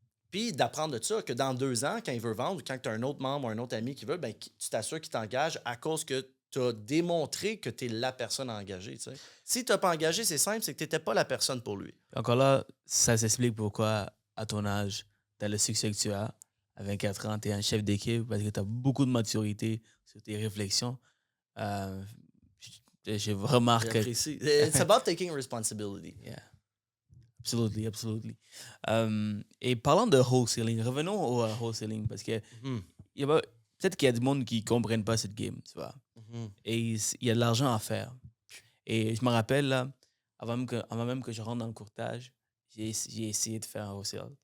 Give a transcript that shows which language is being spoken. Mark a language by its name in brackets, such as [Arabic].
[French] Puis d'apprendre de ça, que dans 2 ans, quand il veut vendre, ou quand tu as un autre membre ou un autre ami qui veut, ben, tu t'assures qu'il t'engage à cause que tu as démontré que tu es la personne à engager. Tu sais. Si tu n'as pas engagé, c'est simple, c'est que tu n'étais pas la personne pour lui. Encore là, ça s'explique pourquoi, à ton âge, tu as le succès que tu as. À 24 ans, tu es un chef d'équipe parce que tu as beaucoup de maturité sur tes réflexions. J'ai remarqué. J'apprécie. [English] It's about taking responsibility. Yeah. Absolutely, absolutely. [French] Et parlant de wholesaling, revenons au wholesaling parce que peut-être qu'il y a du monde qui ne comprennent pas cette game, tu vois. Et il y a de l'argent à faire. Et je me rappelle, là, avant même que je rentre dans le courtage, j'ai essayé de faire un wholesale.